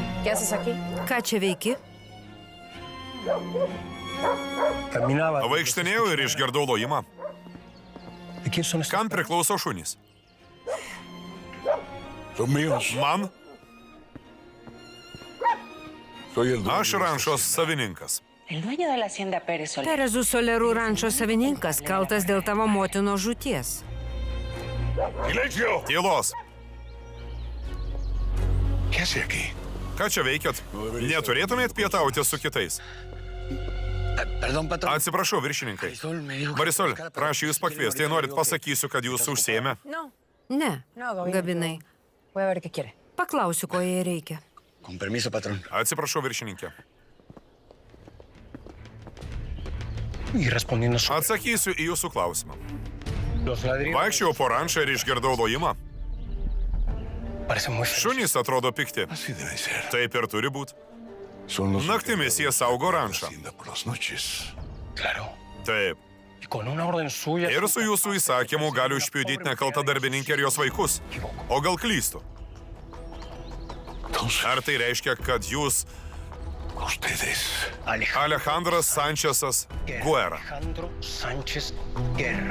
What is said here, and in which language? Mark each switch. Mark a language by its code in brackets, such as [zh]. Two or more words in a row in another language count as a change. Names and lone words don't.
[es] ¿Qué haces aquí? [lt] Ką čia veiki? Vaikštinėjau ir išgirdau lojimą. Kam priklauso šunys? Man? Aš rančos savininkas. [es] El dueño de la hacienda Pérez Soler. [lt] Perezų Solerų rančo savininkas kaltas dėl tavo motino žūties. Tylos. Ką čia veikiat? Neturėtumėt pietauti su kitais? Atsiprašau, viršininkai. Marisol, prašau jūs pakviesti, jei norit pasakysiu, kad jūs užsiėmė. [es] No. [lt] Ne, Gabinai. Gabinai. [es] Voy a ver qué quiere. [lt] Paklausiu, ko jai reikia. [es] Con permiso, patrón. [lt] Atsiprašau, viršininkė. [es] Y respondiendo a [lt] Atsakysiu į jūsų klausimą. [es] los ladridos. [lt] Vaikščiau po rančą ir išgirdau lojimą. [es] Parece muy feo. [lt] Šunys atrodo pikti. Taip ir turi būti. Naktimis jie saugo rančą. [es] Claro. [lt] Taip. [es] Y con una orden suya. [lt] Ir su jūsų įsakymu galiu išpjudyti nekaltą darbininkę ir jos vaikus. O gal klystu? Ar tai reiškia, kad jūs Alejandras Sančesas Guerra, Alejandro Sánchez Guerra. [es] Ustedes.